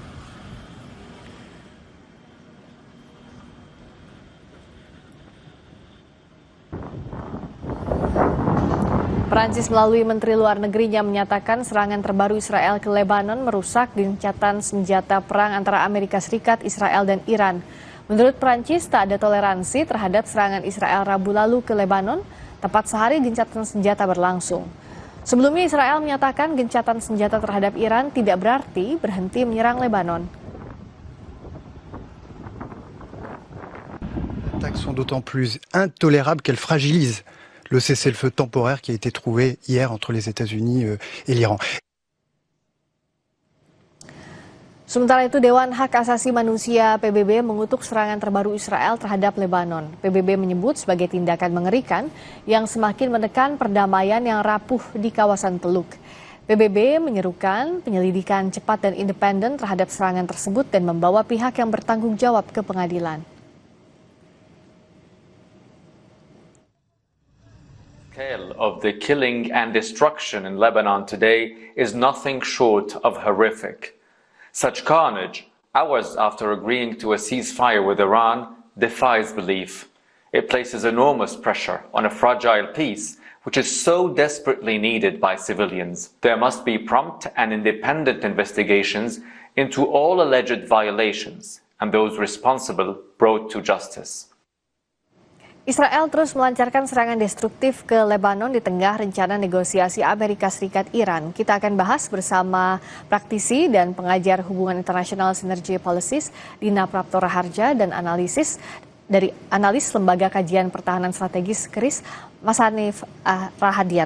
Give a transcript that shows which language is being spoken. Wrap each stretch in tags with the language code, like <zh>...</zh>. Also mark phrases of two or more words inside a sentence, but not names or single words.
<id>Perancis melalui Menteri Luar Negerinya menyatakan serangan terbaru Israel ke Lebanon merusak gencatan senjata perang antara Amerika Serikat, Israel, dan Iran. Menurut Perancis, tak ada toleransi terhadap serangan Israel Rabu lalu ke Lebanon, tepat sehari gencatan senjata berlangsung. Sebelumnya Israel menyatakan gencatan senjata terhadap Iran tidak berarti berhenti menyerang Lebanon.</id> <fr>Les attaques sont d'autant plus intolérables qu'elles fragilisent le cessez-le-feu temporaire qui a été trouvé hier entre les États-Unis et l'Iran.</fr> <id>Sementara itu, Dewan Hak Asasi Manusia PBB mengutuk serangan terbaru Israel terhadap Lebanon. PBB menyebut sebagai tindakan mengerikan yang semakin menekan perdamaian yang rapuh di kawasan Teluk. PBB menyerukan penyelidikan cepat dan independen terhadap serangan tersebut dan membawa pihak yang bertanggung jawab ke pengadilan.</id> <en>Scale of the killing and destruction in Lebanon today is nothing short of horrific. Such carnage, hours after agreeing to a ceasefire with Iran, defies belief. It places enormous pressure on a fragile peace, which is so desperately needed by civilians. There must be prompt and independent investigations into all alleged violations, and those responsible brought to justice.</en> <id>Israel terus melancarkan serangan destruktif ke Lebanon di tengah rencana negosiasi Amerika Serikat-Iran. Kita akan bahas bersama praktisi dan pengajar hubungan internasional Synergy Policies, Dina Prapto Raharja, dan analis Lembaga Kajian Pertahanan Strategis KRIS, Mas Hanif Rahadian.</id>